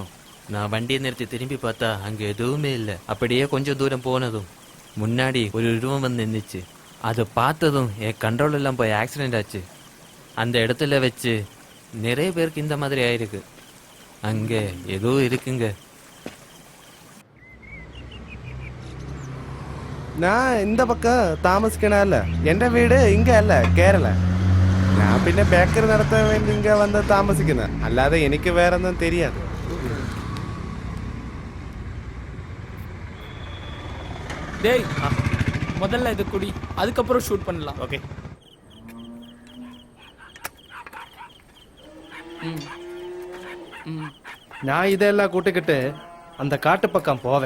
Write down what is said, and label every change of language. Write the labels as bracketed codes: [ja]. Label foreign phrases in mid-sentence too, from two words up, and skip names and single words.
[ta] நான் வண்டியை நிறுத்தி திரும்பி பார்த்தா அங்கே எதுவுமே இல்லை. அப்படியே கொஞ்சம் தூரம் போனதும் முன்னாடி ஒரு உருவம் வந்து நின்றுச்சு. அதை பார்த்ததும் என் கண்ட்ரோல் எல்லாம் போய் ஆக்சிடென்ட் ஆச்சு. அந்த இடத்துல வச்சு நிறைய பேருக்கு இந்த மாதிரி ஆயிருக்கு. அங்கே ஏதோ இருக்குங்க. நான் இந்த பக்கம் താമസിക്കണല്ല. [ml] എൻ്റെ വീട് ഇങ്ങ അല്ല, കേരള. ഞാൻ പിന്നെ ബേക്കറി നടത്താൻ വേണ്ടി ഇങ്ങ വന്ന് താമസിക്കുന്നത്. അല്ലാതെ എനിക്ക് വേറൊന്നും தெரியாது. [ta] டேய், முதல்ல இது குடி, அதுக்கப்புறம் ஷூட் பண்ணலாம். ஓகே. நான் இதெல்லாம் கூட்டிக்கிட்டு அந்த காட்டு பக்கம் போவேன்.